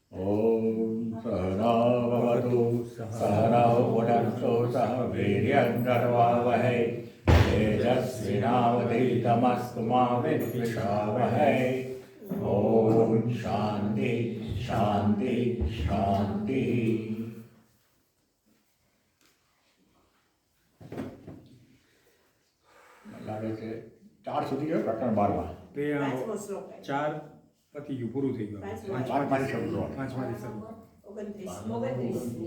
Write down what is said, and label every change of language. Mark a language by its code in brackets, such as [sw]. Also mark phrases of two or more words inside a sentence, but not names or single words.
[sa] ॐ सहना भवतु सहनौ भुनक्तु सह वीर्यं करवावहै तेजस्विनावधीतमस्तु मा विद्विषावहै ॐ शान्ति शान्ति शान्ति। [gu] લાગે છે 4 સુધી ગયો પ્રકરણ 12માં તે 4 પતિ ગયું, પૂરું થઈ ગયું. 5 મારી શબ્દો 5 માંથી શરૂ. 29.